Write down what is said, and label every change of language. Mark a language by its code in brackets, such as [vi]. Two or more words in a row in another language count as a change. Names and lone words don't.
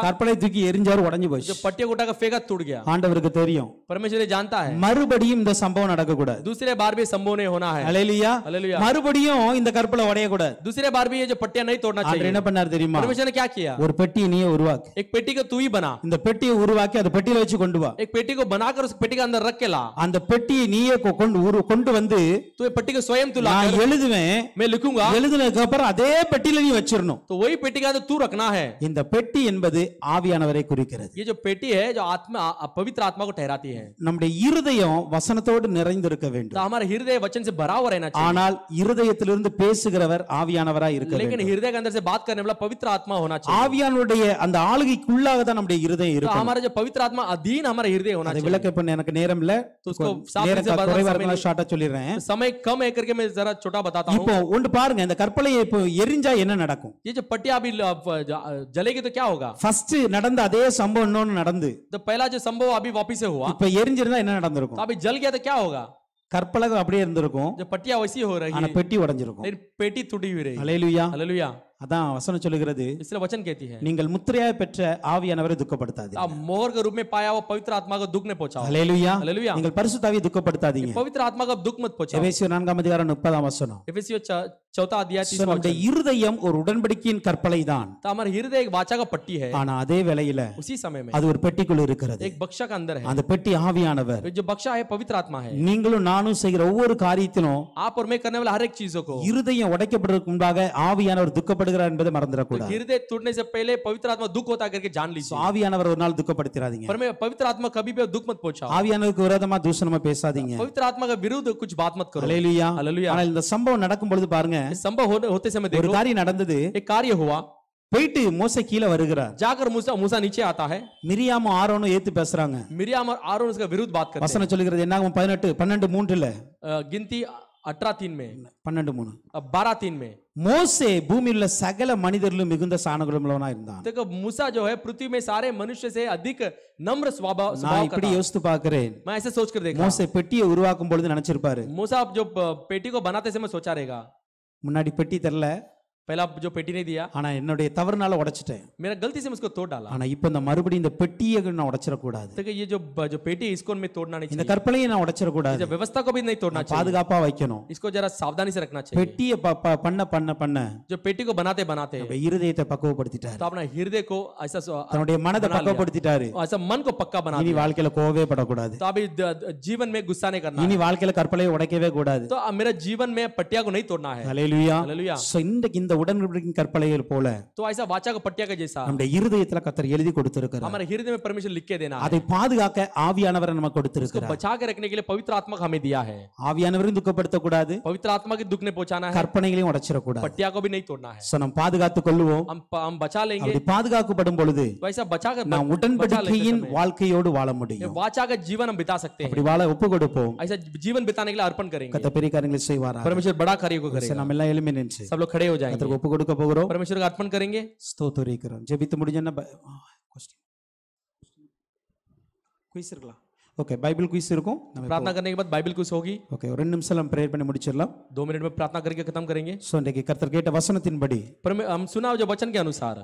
[ta] கற்பலை தூக்கி எரிஞ்சாரு, உடைஞ்சு போச்சு. [hi] जो पट्टिया को उठाकर फेंका टूट गया. [ta] ஆண்டவருக்கு தெரியும். [hi] परमेश्वर जानता है [ta] மறுபடியும் இந்த சம்பவம் நடக்க கூடாது. [hi] दूसरे बार भी संभव नहीं होना है. [ta] ஹalleluya. [hi] हालेलुया. [ta] மறுபடியும் இந்த கற்பலை உடைய கூடாது. [hi] दूसरे बार भी ये जो पट्टिया नहीं तोड़ना [ta] ஆண்டவர் [hi] चाहिए. [ta] என்ன பண்ணார் தெரியுமா? [hi] परमेश्वर ने क्या किया? [ta] ஒரு பெட்டியை நீயே உருவாக்கு. [hi] एक पेटी को तू ही बना. [ta] இந்த பெட்டியை உருவாக்கி அந்த பெட்டியில வச்சு கொண்டு வா. [hi] एक पेटी को बनाकर उस पेटी के अंदर रख के ला. [ta] அந்த பெட்டியை நீயே கொண்டு வந்து [hi] तो ये पेटी को स्वयं तू ला. [ta] நான் எழுதுவேன். [hi] मैं लिखूंगा. [ta] எழுதுனதுக்கு அப்புறம் அதே பெட்டியில நீ வச்சிரணும். [hi] तो वही पेटी का अंदर तू रखना है. [ta] இந்த பெட்டி என்பது ஆவியானவரை குறிக்கிறது. [hi] ये जो पेटी है जो आत्मा पवित्र आत्मा को ठहराती है. [ta] நம்முடைய இருதயம் வசனத்தோடு நிறைந்திருக்க வேண்டும். [hi] तो हमारा हृदय वचन से भरा हुआ रहना चाहिए. [ta] ஆனால் இருதயத்திலிருந்து பேசுகிறவர் ஆவியானவராய் இருக்க வேண்டும். [hi] लेकिन हृदय के अंदर से बात करने वाला पवित्र आत्मा होना चाहिए. [ta] ஆவியானுடைய அந்த ஆளுகைக்குள்ளாக தான் நம்முடைய இருதயம் [hi] तो [ta] இருக்கும். [hi] हमारा जो पवित्र आत्मा अधीन हमारा हृदय होना [ta] அதை [hi] चाहिए. [ta] விளக்க பண்ண எனக்கு நேரம் இல்ல. [hi] तो उसको साफ से [ta] நேரம் [hi] बता [ta] குறைவா இருக்கனால ஷார்ட்டா சொல்லிறேன். [hi] समय कम है करके मैं जरा छोटा बताता हूं. [ta] இப்போ ஒன்று பாருங்க, இந்த கற்பலையை இப்போ எரிஞ்சா என்ன நடக்கும்? [hi] ये जो पट्टिया अभी जलेगी तो क्या होगा? [ta] ஃபர்ஸ்ட் நடந்த அதே சம்பவம் இன்னொன்னு நடந்து [hi] तो पहला जो संभव अभी वापिस से हुआ. [ta] இப்ப எரிஞ்சிருந்தா என்ன [hi] तो [ta] நடந்திருக்கும்? [hi] अभी जल गया तो क्या होगा? [ta] கற்பலகை அப்படியே இருந்திருக்கும். [hi] जो पट्टिया वैसी हो रही [ta] ஆனா [hi] है [ta] பெட்டி உடைஞ்சிருக்கும். [hi] लेकिन पेटी टूटी हुई रही. [ta] ஹalleluya. [hi] हालेलुया. [ta] அதான் வசனம் சொல்லுகிறது, [hi] इसलिए वचन कहती है [ta] நீங்கள் முத்திரையாய் பெற்ற ஆவியானவரை துக்கப்படுத்தாதீங்க. [hi] आप मोहर के रूप में पाया हुआ पवित्र आत्मा को दुख नहीं पहुंचाओ. [ta] ஹalleluya. [hi] हालेलुया. [ta] நீங்கள் பரிசுத்த ஆவியை துக்கப்படுத்தாதீங்க. [hi] पवित्र आत्मा को दुख मत पहुंचाओ. [ta] எபேசியர் 4ஆம் அதிகாரம் 30ஆம் வசனம். [hi] एफेसियों 4 अध्याय 30 [ta] நம்முடைய [hi] वचन. [ta] இருதயம் ஒரு உடன்படிக்கையின் கற்பலை தான். [hi] तो हमारा हृदय एक वाचा का पट्टी है. [ta] ஆனா அதே வேளையில [hi] उसी समय में [ta] அது ஒரு பெட்டிக்குள்ள இருக்கிறது. [hi] एक बक्सा का अंदर है. [ta] அந்த பெட்டி ஆவியானவர். [hi] जो बक्सा है पवित्र आत्मा है. [ta] நீங்களும் நானும் செய்கிற ஒவ்வொரு காரியத்திலும் [hi] आप और मैं करने वाला हर एक चीजों को [ta] இருதயம் உடைக்கப்படுவதற்கு முன்பாக ஆவியானவர் துக்கப்படுத்த துக்கப்படுகிறார் என்பதை மறந்துடக்கூடாது. [hi] हृदय टूटने से पहले पवित्र आत्मा दुख होता करके जान लीजिए. [ta] ஆவியானவர் ஒரு நாள் துக்கப்படுத்திராதீங்க. [hi] पर मैं पवित्र आत्मा कभी भी दुख मत पहुंचाओ. [ta] ஆவியானவருக்கு விரோதமா தூஷணமா பேசாதீங்க. [hi] पवित्र आत्मा का विरुद्ध कुछ बात मत करो. [ta] ஹல்லேலூயா. [hi] हालेलुया. [ta] ஆனால் இந்த சம்பவம் நடக்கும் பொழுது பாருங்க, [hi] संभव होते समय [ta] ஒரு [hi] देखो [ta] காரியம் நடந்தது. [hi] एक कार्य हुआ. [ta] போயிட்டு மோசே கீழே வருகிறார். [hi] जाकर मूसा नीचे आता है. [ta] மிரியாமும் ஆரோனும் ஏத்து பேசுறாங்க. [hi] मिरियाम और आरोन उसका विरुद्ध बात करते हैं. [ta] வசனம் சொல்லுகிறது என்னாகும் 12:3ல [hi] गिनती 18:3 में 12:3 12:3 में [ta] மோசே பூமியில் உள்ள சகல மனிதர்களும் மிகுந்த சாணகுணமுள்ளவனா இருந்தான். [hi] देखो मूसा जो है पृथ्वी में सारे मनुष्य से अधिक नम्र स्वभाव [ta] நான் [hi] का [ta] இப்படி [hi] था. [ta] யோசித்து பார்க்கிறேன். [hi] मैं ऐसे सोच कर देखा. [ta] மோசே பெட்டியை உருவாக்கும் பொழுது நினைச்சிருப்பாரு, [hi] मूसा जो पेटी को बनाते समय सोचा रहेगा, [ta] முன்னாடி பெட்டி தெரியல, [hi] पहला जो पेटी नहीं दिया, [ta] ஆனா என்னுடைய தவறுனால உடைச்சிட்டேன். [hi] मेरा गलती से मैं उसको तोड़ डाला. [ta] ஆனா இப்போ இந்த மறுபடியும் இந்த பெட்டியை நான் உடைச்சிட கூடாது. [hi] देखो ये जो पेटी है, इसको मैं तोड़ना नहीं [ta] இந்த [hi] चाहिए. [ta] கற்பனையை நான் உடைச்சிட கூடாது. [hi] इस व्यवस्था को भी नहीं तोड़ना चाहिए. [ta] பாதுகாப்பா வைக்கணும். [hi] इसको जरा सावधानी से रखना चाहिए. [ta] பெட்டியை பண்ண [hi] जो पेटी को बनाते बनाते [ta] நம்ம இருதயத்தை பக்குவப்படுத்திட்டாரு. [hi] तो अपना हृदय को ऐसा [ta] தன்னுடைய மனதை பக்குவப்படுத்திட்டாரு. [hi] ऐसा मन को पक्का बना [ta] இனி [hi] दिया. [ta] வாழ்க்கையில கோவவே படக்கூடாது. [hi] तो अभी जीवन में गुस्सा नहीं करना [ta] இனி [hi] है. [ta] வாழ்க்கையில கற்பனையை உடைக்கவே கூடாது. [hi] तो अब मेरा जीवन में पट्टिया को नहीं तोड़ना है. [ta] ஹல்லேலூயா. [hi] हालेलुया. [ta] சோ இந்த உடன்படிக்கையின் கற்பனைகள் போல [hi] तो ऐसा वाचा का पट्टिया का जैसा [ta] நம்முடைய இருதயத்துல கர்த்தர் எழுதி கொடுத்திருக்கிறார். [hi] हमारे हृदय में परमेश्वर लिख के देना है. [ta] அதை பாதுகாக்க ஆவியானவர் நமக்கு [hi] उसको [ta] கொடுத்திருக்கிறார். [hi] बचा के रखने के लिए पवित्र आत्मा को हमें दिया है. [ta] ஆவியானவரையும் துக்கப்படுத்த கூடாது, [hi] पवित्र आत्मा के दुख ने पहुंचाना है. [ta] கற்பனைகளையும் உடைச்சிட கூடாது. [hi] पट्टिया को भी नहीं तोड़ना है. [ta] சோ நம்ம பாதுகாத்துக் கொள்வோம். [hi] हम बचा लेंगे. [ta] அப்படி பாதுகாக்கப்படும் பொழுது [hi] तो ऐसा बचा कर [ta] நாம் உடன்படிக்கையின் வாழ்க்கையோடு வாழ முடியும். [hi] वाचा का जीवन हम बिता सकते हैं. [ta] அப்படி வாழ ஒப்பு கொடுப்போம். [hi] ऐसा जीवन बिताने के लिए अर्पण करेंगे. [ta] கர்த்தர் பெரிய காரியங்களை செய்வாரா. [hi] परमेश्वर बड़ा कार्य को [ta] சோ [hi] करेगा. [ta] நம்ம எல்லாம் எழும்பி நின்று [hi] सब लोग खड़े हो जाएंगे. [ta] கர்த்தருக்கு ஒப்பு கொடுக்க போகிறோம். [hi] परमेश्वर का अर्पण करेंगे. [ta] ஸ்தோத்திரிக்கிறோம். ஜெபித்து முடிஞ்சேன்னா குயிஸ் இருக்கலாம். ஓகே, பைபிள் குயிஸ் இருக்கும். [hi] प्रार्थना करने के बाद बाइबल कुछ होगी. [ta] ஓகே, ஒரு 2 நிமிஷம் நம்ம பிரேயர் பண்ணி முடிச்சிடலாம். [hi] 2 मिनट में प्रार्थना करके खत्म करेंगे. [ta] சோ இன்றைக்கு கர்த்தர் கேட்ட வசனத்தின்படி [hi] पर हम सुना जो वचन के अनुसार